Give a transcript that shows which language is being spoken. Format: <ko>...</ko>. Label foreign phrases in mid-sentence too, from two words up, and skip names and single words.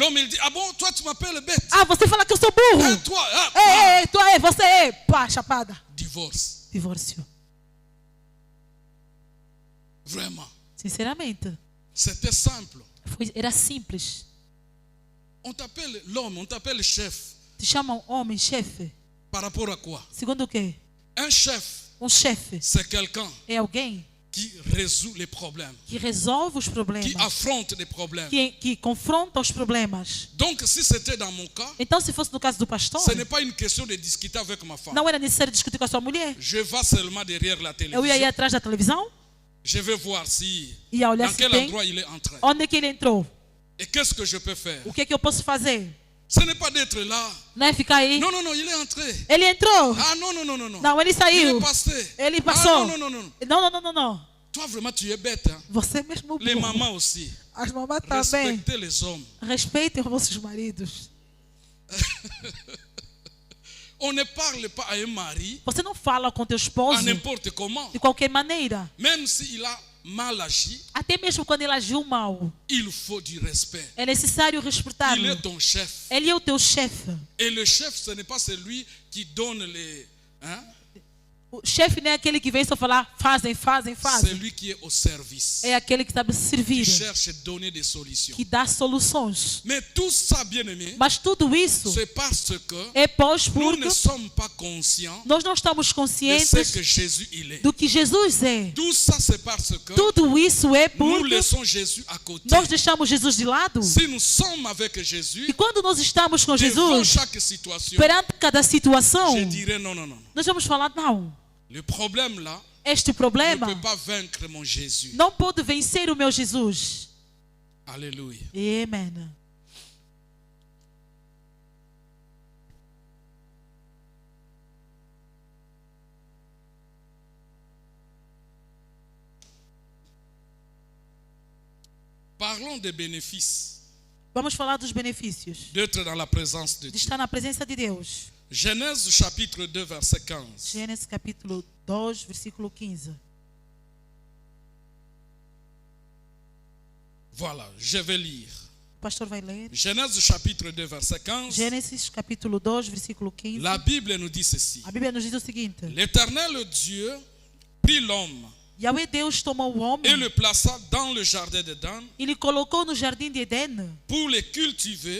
<fr>L'homme, il dit, ah bon, toi tu m'appelles bête.</fr> <pt>Ah, você fala que eu sou burro.</pt> <fr>Et toi, ah,</fr> <pt>Ei, tu é, você é. Pá, chapada.</pt> <fr>divorce.</fr> <pt>Divórcio.</pt> <fr>Vraiment.</fr> <pt>Sinceramente.</pt> <fr>C'était simple.</fr> <pt>Era simples.</pt> <fr>On t'appelle l'homme, on t'appelle chef.</fr> <pt>Te chamam homem, chefe.</pt> <fr>Par rapport à quoi?</fr> <pt>Segundo o quê?</pt> <fr>Un chef,</fr> <pt>Chefe</pt> <fr>c'est quelqu'un</fr> <pt>é alguém</pt> <fr>qui résout les problèmes,</fr> <pt>que resolve os problemas.</pt> <fr>qui affronte les problèmes.</fr> <pt>Que confronta os problemas.</pt> <fr>Donc, si c'était dans mon cas,</fr> <pt>Então, se fosse no caso do pastor,</pt> <fr>ce n'est pas une question de discuter avec ma femme.</fr> <pt>não era necessário discutir com a sua mulher.</pt> <fr>Je vais seulement derrière la</fr> <pt>Eu ia ir</pt> <fr>télévision.</fr> <pt>atrás da televisão,</pt> <fr>Je vais voir si,</fr> <pt>ia olhar</pt> <fr>dans</fr> <pt>se</pt> <fr>quel</fr> <pt>tem,</pt> <fr>endroit il est entré.</fr> <pt>onde é que ele entrou,</pt> <fr>Et qu'est-ce que je peux faire?</fr> <pt>o que é que eu posso fazer.</pt> <fr>Ce n'est pas d'être là.</fr> <pt>Não é ficar aí.</pt> <fr>Non, non, non, il est entré.</fr> <pt>Ele entrou.</pt> <fr>Ah non, non, non, non, non.</fr> <pt>Não, ele</pt> <fr>Il</fr> <pt>saiu.</pt> <fr>est passé.</fr> <pt>Ele</pt> <fr>Ah</fr> <pt>passou.</pt> <fr>non, non, non, non.</fr> <pt>Não.</pt> <fr>Toi, vraiment, tu es bête. Hein?</fr> <pt>Você mesmo</pt> <fr>Les</fr> <pt>burro.</pt> <fr>mamans aussi.</fr> <pt>As mamães também.</pt> <fr>Respectez les hommes.</fr> <pt>Respeitem os vossos maridos.</pt> <fr>On ne parle pas à un mari</fr> <pt>Você não fala com teu</pt> <fr>à</fr> <pt>esposo</pt> <fr>n'importe comment.</fr> <pt>de qualquer maneira.</pt> <fr>Même s'il a mal agi,</fr> <pt>Até mesmo quando ele agiu mal.</pt> <fr>il faut du respect.</fr> <pt>É necessário</pt> <fr>Il</fr> <pt>respeitá-lo.</pt> <fr>est ton chef.</fr> <pt>Ele é o teu chefe.</pt> <fr>Et le chef, ce n'est pas celui qui donne les... Hein?</fr> <pt>O chefe não é aquele que vem só falar, fazem.</pt> <fr>C'est lui qui est au service.</fr> <pt>É aquele que sabe servir,</pt> <fr>Qui cherche à donner des solutions.</fr> <pt>que dá soluções.</pt> <fr>Mais tout ça, bien-aimé,</fr> <pt>Mas tudo isso</pt> <fr>c'est parce que</fr> <pt>é pois</pt> <fr>nous</fr> <pt>porque</pt> <fr>ne sommes pas conscients</fr> <pt>nós não estamos</pt> <fr>de ce</fr> <pt>conscientes</pt> <fr>que Jésus il est.</fr> <pt>do que Jesus é.</pt> <fr>Tout ça, c'est parce que</fr> <pt>Tudo isso é</pt> <fr>nous</fr> <pt>porque</pt> <fr>laissons Jésus à côté.</fr> <pt>nós deixamos Jesus de lado.</pt> <fr>Si nous sommes avec Jésus,</fr> <pt>E quando nós estamos com</pt> <fr>devant</fr> <pt>Jesus,</pt> <fr>chaque situation,</fr> <pt>perante cada situação,</pt> <fr>je dirais non.</fr> <pt>nós vamos falar, não,</pt> <fr>Le problème là</fr> <pt>este</pt> <fr>ne</fr> <pt>problema</pt> <fr>peut pas vaincre mon Jésus.</fr> <pt>não pode vencer o meu Jesus.</pt> <fr>Alléluia.</fr> <pt>Amém.</pt> <fr>Parlons des bénéfices</fr> <pt>Vamos falar dos benefícios</pt> <fr>d'être dans la présence de</fr> <pt>de</pt> <fr>Dieu.</fr> <pt>estar na presença de Deus.</pt> <fr>Genèse chapitre 2 verset 15.</fr> <pt>Gênesis capítulo 2, versículo 15.</pt> <fr>Voilà, je vais lire.</fr> <pt>O pastor vai ler.</pt> <fr>Genèse chapitre 2 verset 15.</fr> <pt>Gênesis capítulo 2, versículo 15.</pt> <fr>La Bible nous dit ceci.</fr> <pt>A Bíblia nos diz o seguinte:</pt> <fr>L'Éternel Dieu prit l'homme</fr> <pt>Yahweh Deus tomou o</pt> <fr>et</fr> <pt>homem</pt> <fr>le plaça dans le jardin d'Éden</fr> <pt>e lhe colocou no jardim de Éden</pt> <fr>pour les cultiver</fr>